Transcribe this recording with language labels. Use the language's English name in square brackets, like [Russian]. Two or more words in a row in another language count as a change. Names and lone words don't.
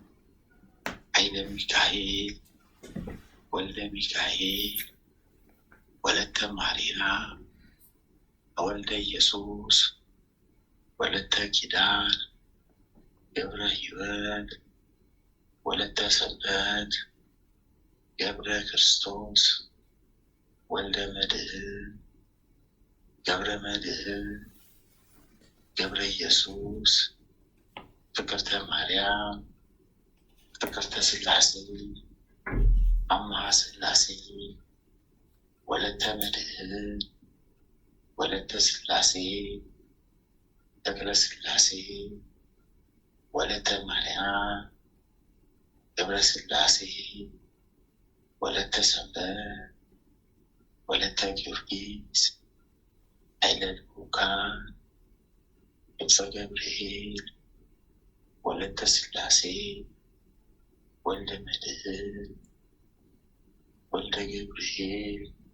[Tigrinya] ኃይለ ሚካኤል ወልደ ሚካኤል ወለተ ማርያም ወልደ ኢየሱስ ወለተ ኪዳን ገብረ ሕይወት ወለተ ሰንበት ገብረ ክርስቶስ ወልደ መድኅን ገብረ መድኅን ገብረ ኢየሱስ ፍቅርተ ማርያም ፍቅርተ ሥላሴ አምሃ ሥላሴ ወለተ መድኅን ወለተ ሥላሴ ተክለ ሥላሴ ወለተ ማርያም ገብረ ሥላሴ ወለተ ሰንበት ወለተ ጊዮርጊስ ኃይለ ልዑካን ክንፈ ገብርኤል ወለተ ሥላሴ ወልደ መድኅን ወልደ ገብርኤል